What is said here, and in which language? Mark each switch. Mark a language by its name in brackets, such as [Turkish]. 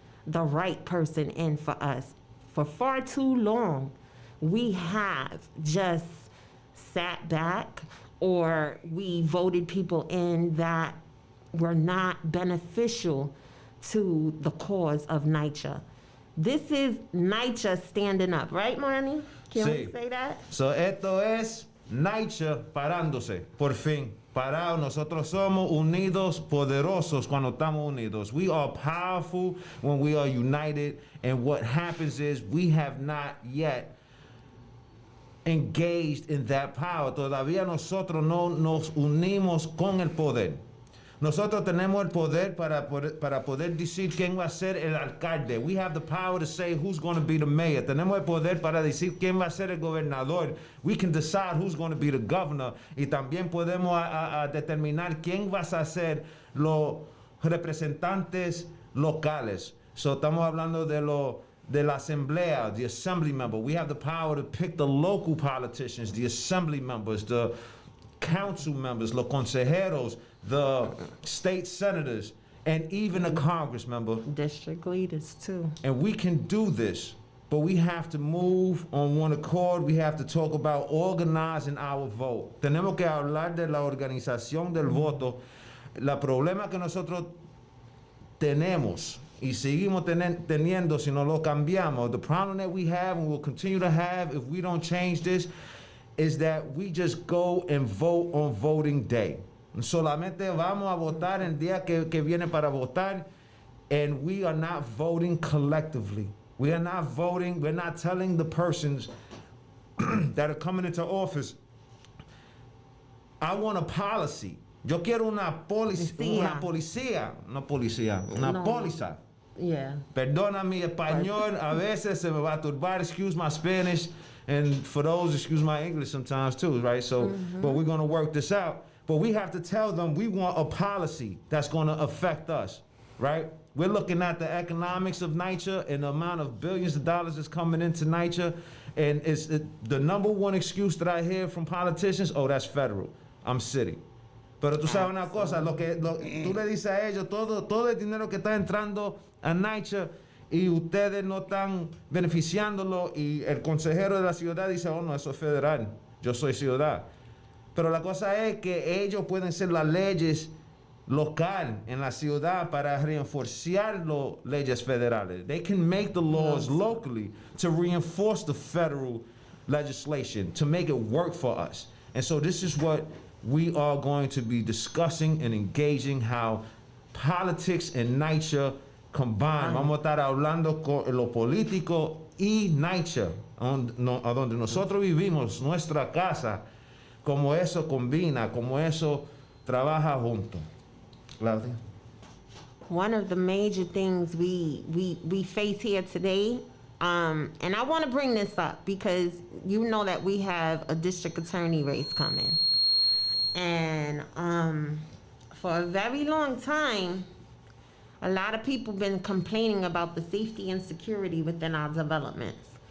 [English] the right person in for us. For far too long, we have just sat back, or we voted people in that were not beneficial to the cause of NYCHA. This is NYCHA standing up, right, Marnie? Can we [Spanish] Sí. [English] say that? [Spanish] So, esto es NYCHA parándose, por fin. Parado, nosotros somos unidos, poderosos cuando estamos unidos. [English] We are powerful when we are united, and what happens is we have not yet engaged in that power. [Spanish] Todavía nosotros no nos unimos con el poder. Nosotros tenemos el poder para poder decir quién va a ser el alcalde. [English] We have the power to say who's going to be the mayor. [Spanish] Tenemos el poder para decir quién va a ser el gobernador. [English] We can decide who's going to be the governor. [Spanish] Y también podemos determinar quién va a ser los representantes locales. So estamos hablando de la asamblea, [English] the assembly member. We have the power to pick the local politicians, the assembly members, the council members, [Spanish] los consejeros, [English] the state senators, and even a Congress member. District leaders, too. And we can do this, but we have to move on one accord. We have to talk about organizing our vote. [Spanish] Tenemos que hablar de la organización del voto. La problema que nosotros tenemos y seguimos teniendo si no lo cambiamos, [English] the problem that we have and will continue to have if we don't change this, is that we just go and vote on voting day. [Spanish] Solamente vamos a votar el día que viene para votar, [English] and we are not voting collectively. We are not voting, we're not telling the persons that are coming into office, I want a policy. [Spanish] Yo quiero una policía, una No. póliza. [English] Yeah. [Spanish] Perdona mi español, a veces se me va a turbar, [English] excuse my Spanish, and for those, excuse my English sometimes too, right? So, but we're gonna work this out. But we have to tell them we want a policy that's gonna affect us, right? We're looking at the economics of NYCHA and the amount of billions of dollars that's coming into NYCHA, and it's the number one excuse that I hear from politicians, oh, that's federal, I'm city. [Spanish] Pero tú sabes una cosa, tú le dices a ellos todo el dinero que está entrando a NYCHA y ustedes no están beneficiándolo, y el consejero de la ciudad dice, oh no, eso es federal, yo soy ciudad. Pero la cosa es que ellos pueden ser las leyes local en la ciudad para reinforciar las leyes federales. [English] They can make the laws locally to reinforce the federal legislation, to make it work for us. And so this is what we are going to be discussing and engaging, how politics and NYCHA combine. [Spanish] Vamos a estar hablando con lo político y NYCHA, a donde nosotros vivimos, nuestra casa, como eso combina, como eso trabaja junto. [English] Claudia? One of the major things we face here today, and I want to bring this up because you know that we have a district attorney race coming. And for a very long time, a lot of people been complaining about the safety and security within our developments.